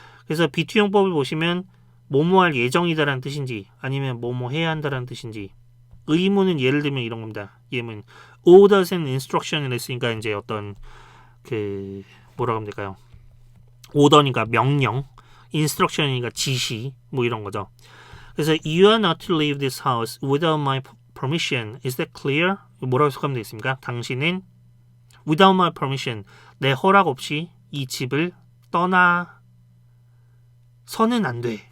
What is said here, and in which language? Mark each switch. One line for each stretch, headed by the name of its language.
Korean: 그래서 비투용법을 보시면 뭐뭐 할 예정이다라는 뜻인지 아니면 뭐뭐 해야 한다라는 뜻인지, 의무는 예를 들면 이런 겁니다. 예문 orders and instruction을 했으니까 이제 어떤 그 뭐라고 하면 될까요? 오더니까 명령, instruction이니까 지시, 뭐 이런 거죠.
English: 그래서 you are not to leave this house without my permission. Is that clear?
Korean: 뭐라고 해석하면 되겠습니까? 당신은
English: without my permission,
Korean: 내 허락 없이 이 집을 떠나서는 안 돼.